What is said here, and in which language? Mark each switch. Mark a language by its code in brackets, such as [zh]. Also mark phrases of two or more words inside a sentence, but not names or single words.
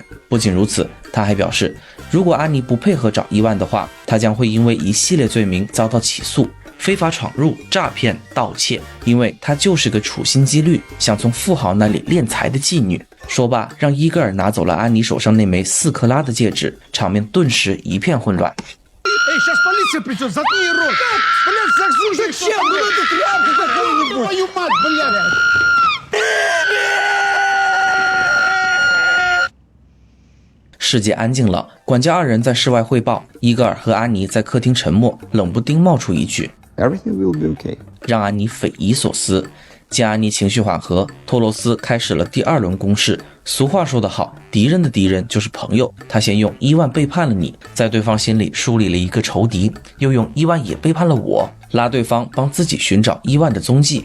[zh] 不仅如此，他还表示，如果阿尼不配合找伊万的话，他将会因为一系列罪名遭到起诉，非法闯入、诈骗、盗窃，因为她就是个处心积虑想从富豪那里敛财的妓女。说罢，让伊戈尔拿走了安妮手上那枚4克拉的戒指，场面顿时一片混乱。 [ru] Эй, сейчас полиция придет, заткни рот! Блядь, заслушай, зачем? Ну эту тряпку какую-нибудь! Твою мать, блядь! [zh] 世界安静了，管家2人在室外汇报，伊戈尔和安妮在客厅沉默，冷不丁冒出一句 [en] Everything will be okay. [zh] 让安妮匪夷所思。见安妮情绪缓和，托罗斯开始了第2轮攻势。俗话说得好，敌人的敌人就是朋友。他先用伊万背叛了你，在对方心里树立了一个仇敌，又用伊万也背叛了我，拉对方帮自己寻找伊万的踪迹。